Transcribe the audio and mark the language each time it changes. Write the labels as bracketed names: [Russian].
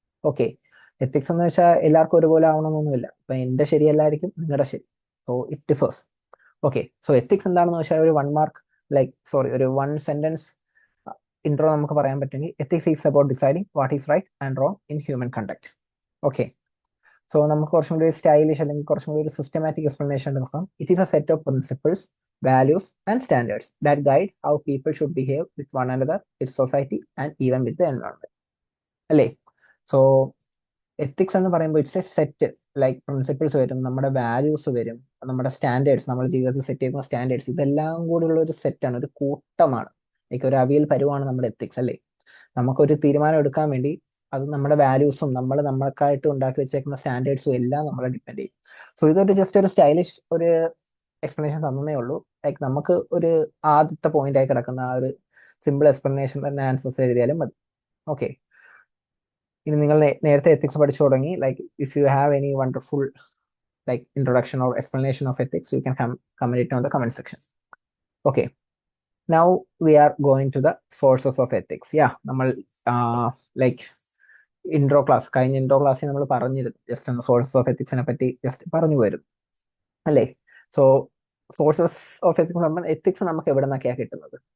[Malayalam] Okay, ethics എന്ന് വെച്ചാൽ എല്ലാവർക്കും ഒരുപോലെ ആവണമെന്നൊന്നുമില്ല. ഇപ്പൊ എന്റെ ശരിയല്ലായിരിക്കും നിങ്ങളുടെ ശരി, [English] So it differs. [Malayalam] Okay, so ethics എന്താണെന്ന് വെച്ചാൽ ഒരു ഒരു 1 സെന്റൻസ് ഇൻട്രോ നമുക്ക് പറയാൻ പറ്റുമെങ്കിൽ [English] Ethics is about deciding what is right and wrong in human conduct. [Malayalam] Okay, so നമുക്ക് കുറച്ചും കൂടി സ്റ്റൈലിഷ് അല്ലെങ്കിൽ കുറച്ചും കൂടി ഒരു സിസ്റ്റമാറ്റിക് എക്സ്പ്ലനേഷൻ നോക്കാം. [English] It is a set of principles, values and standards that guide how people should behave with one another, with society and even with the environment. [Malayalam] അല്ലേ? So ethics എന്ന് പറയുമ്പോൾ [English] it's a set principles [Malayalam] വരും, നമ്മുടെ values വരും, നമ്മുടെ standards, നമ്മുടെ ജീവിതത്തിൽ set ചെയ്യുന്ന സ്റ്റാൻഡേർഡ്സ്, ഇതെല്ലാം കൂടിയുള്ള ഒരു സെറ്റാണ്, ഒരു കൂട്ടമാണ്. ഒരു അവിയൽ പരുവാണ് നമ്മുടെ എത്തിക്സ് അല്ലേ. നമുക്കൊരു തീരുമാനം എടുക്കാൻ വേണ്ടി അത് നമ്മുടെ വാല്യൂസും നമ്മൾക്കായിട്ട് ഉണ്ടാക്കി വെച്ചേക്കുന്ന സ്റ്റാൻഡേർഡ്സും എല്ലാം നമ്മളെ ഡിപ്പെൻഡ് ചെയ്യും. സോ ഇതൊരു ജസ്റ്റ് ഒരു സ്റ്റൈലിഷ് ഒരു എക്സ്പ്ലനേഷൻ തന്നേ ഉള്ളൂ. ലൈക്ക് നമുക്ക് ഒരു ആദ്യത്തെ പോയിന്റ് ആയി കിടക്കുന്ന ആ ഒരു സിമ്പിൾ എക്സ്പ്ലനേഷൻ തന്നെ ആൻസേഴ്സ് എഴുതിയാലും മതി. ഓക്കെ, ഇനി നിങ്ങൾ നേരത്തെ എത്തിക്സ് പഠിച്ചു തുടങ്ങി. [English] Like if you have any wonderful like introduction or explanation of ethics, you can comment it on the comment section. Okay, now we are going to the sources of ethics. [Malayalam] Yeah, നമ്മൾ like കഴിഞ്ഞ intro ക്ലാസ്സിൽ നമ്മൾ പറഞ്ഞിരുന്നു, just ഒന്ന് sources of എത്തിക്സിനെ പറ്റി just പറഞ്ഞു വരും അല്ലേ. സോ സോഴ്സസ് ഓഫ് എത്തിക്സ് നമ്മൾ എത്തിക്സ് നമുക്ക് എവിടെ നിന്നൊക്കെയാണ് കിട്ടുന്നത്?